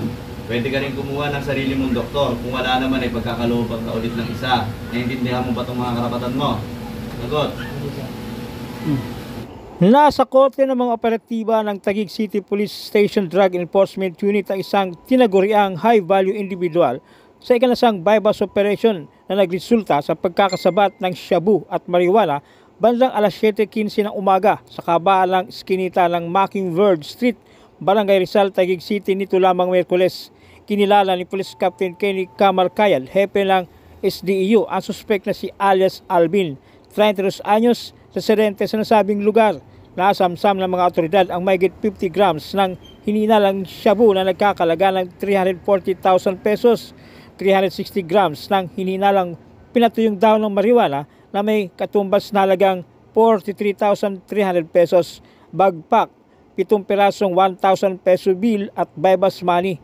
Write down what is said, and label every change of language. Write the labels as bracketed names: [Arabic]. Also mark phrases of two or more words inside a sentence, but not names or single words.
[Filipino] Pwede ka rin kumuha ng sarili mong doktor. Kung wala naman ay pagkakalobang ka ulit ng isa. Naiintindihan mo ba itong mga karapatan mo? Sagot. Nasa korte ng mga operatiba ng Taguig City Police Station Drug Enforcement Unit ang isang tinaguriang [English] high-value individual [Filipino] sa ikanasang [English] bypass operation [Filipino] na nagresulta sa pagkakasabat ng shabu at marijuana bandang alas 7:15 ng umaga sa kabahalang iskinita ng Mockingbird Street, Barangay Rizal, Taguig City nito lamang Miyerkules. Kinilala ni Police Captain Kenny Camarcayan, hepe ng SDEU, ang suspect na si alias Alvin, 32 anyos, residente sa nasabing lugar. Nasamsam ng mga otoridad ang mahigit 50 grams ng hininalang shabu na nagkakalaga ng 340,000 pesos, 360 grams ng hininalang pinatuyong daon ng marijuana na may katumbas na halagang 43,300 pesos, bagpak, 7 pirasong 1,000 [English] peso bill [Filipino] at [English] bypass money.